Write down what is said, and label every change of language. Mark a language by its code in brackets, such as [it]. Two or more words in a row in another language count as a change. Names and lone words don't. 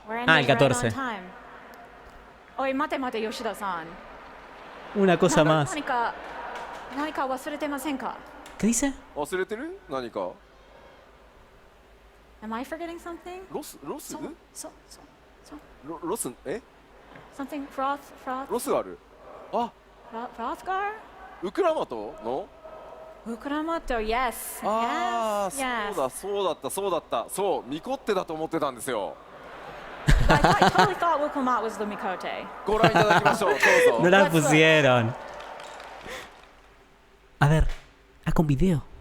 [en] We're ending [es] Ah, el [en] right on 14. time. [es] Oye, mate, Yoshida-san. Una cosa más. [ja] 何か忘れてませんか? [es] ¿Qué dice? [ja] 忘れてる？何か？ [en] Am I forgetting something? [ja] ロス？ロス？え？ [en] Something Froth? [ja] ロスがある？あ、 [en] Frothgar? [ja] ウクラマトの？ [en] Ukramoto, yes. [ja] ああ、 [en] yes. [ja] そうだった。そう、ミコッテだと思ってたんですよ。 [en] I totally thought Wukomat was the Mikote. [ja] ご覧いただきましょう。どう [es] No [ja] ぞ。 [es] la pusieron. A ver, con video.